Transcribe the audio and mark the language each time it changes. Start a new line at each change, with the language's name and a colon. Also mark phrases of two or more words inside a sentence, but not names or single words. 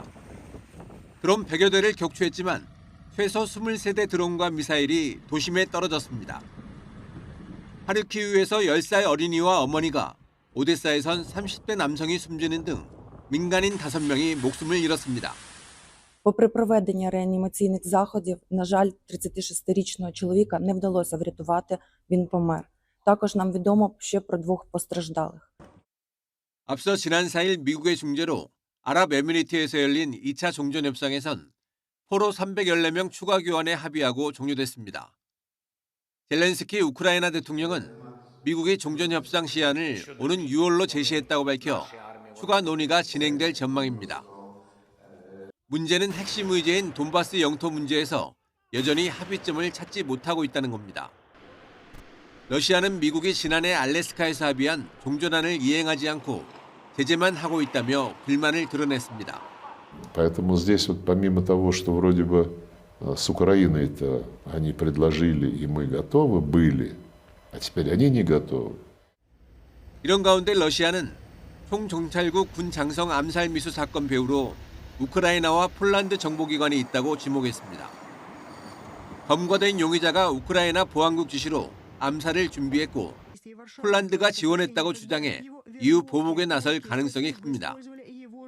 Korean: 드론 100여 대를 격추했지만 최소 23대 드론과 미사일이 도심에 떨어졌습니다. 하르키우에서 10살 어린이와 어머니가, 오데사에선 30대 남성이 숨지는 등 민간인 5명이 목숨을 잃었습니다.
Ukrainian: Попри проведення реанімаційних заходів, на жаль, 36-річного чоловіка не вдалося врятувати, він помер. Також нам відомо ще про 2 постраждалих.
Korean: 앞서 지난 4일 미국의 중재로 아랍에미리트에서 열린 2차 종전협상에선 포로 314명 추가 교환에 합의하고 종료됐습니다. 젤렌스키 우크라이나 대통령은 미국이 종전협상 시한을 오는 6월로 제시했다고 밝혀 추가 논의가 진행될 전망입니다. 문제는 핵심 의제인 돈바스 영토 문제에서 여전히 합의점을 찾지 못하고 있다는 겁니다. 러시아는 미국이 지난해 알래스카에서 합의한 종전안을 이행하지 않고 제재만 하고 있다며 불만을 드러냈습니다.
Russian: Поэтому здесь вот помимо того, что вроде бы с Украиной-то они предложили и мы готовы были, а теперь они не готовы.
Korean: 이런 가운데 러시아는 총정찰국 군 장성 암살 미수 사건 배후로 우크라이나와 폴란드 정보기관이 있다고 지목했습니다. 검거된 용의자가 우크라이나 보안국 지시로 암살을 준비했고 폴란드가 지원했다고 주장해 이후 보복에 나설 가능성이 큽니다.